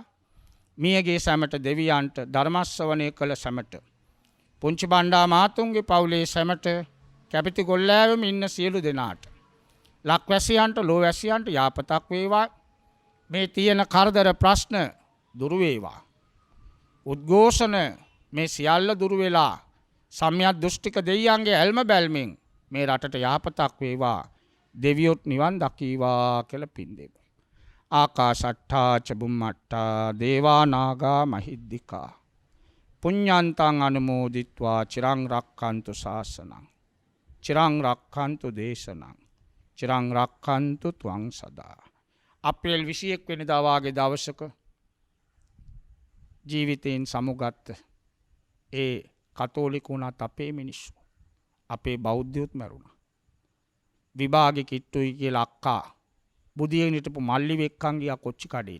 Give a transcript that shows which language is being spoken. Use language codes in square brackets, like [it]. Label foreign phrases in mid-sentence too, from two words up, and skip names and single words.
[si] මියගේ සැමට, දෙවියන්ට, ධර්මශ්‍රවණය කළ සැමට, පුංචි බණ්ඩා මාතුන්ගේ පවුලේ සැමට, කැබිල්ටි ගොල්ලෑවෙම ඉන්න සියලු දෙනාට, ලක්වැසියන්ට, ලෝවැසියන්ට යාපතක් වේවා. මේ තියෙන කරදර ප්‍රශ්න දුරු වේවා. උද්ඝෝෂණ මේ සියල්ල දුරු වෙලා සම්‍යක් දෘෂ්ටික දෙයියන්ගේ ඇල්ම බැල්මෙන් මේ රටට යාපතක් වේවා. දෙවියොත් නිවන් දකීවා කියලා පින් දෙමු. [pi] ආකාශට්ටා ච බුම්මට්ටා දේවා නාග මහිද්దికා පුඤ්ඤන්තං අනුමෝදිත්වා චිරං රක්ඛන්තු ශාසනං චිරං රක්ඛන්තු දේශනං චිරං රක්ඛන්තු ත්වං සදා. [si] අප්‍රේල් 21 වෙනිදා වාගේ දවසක ජීවිතයෙන් සමුගත් ඒ කතෝලිකුණත් අපේ මිනිස්සු, අපේ බෞද්ධයොත් මැරුණා. විභාගෙ කිට්ටුයි කියලා අක්කා බුදියෙන් හිටපු මල්ලි වෙක්කන් ගියා කොච්චි කඩේට.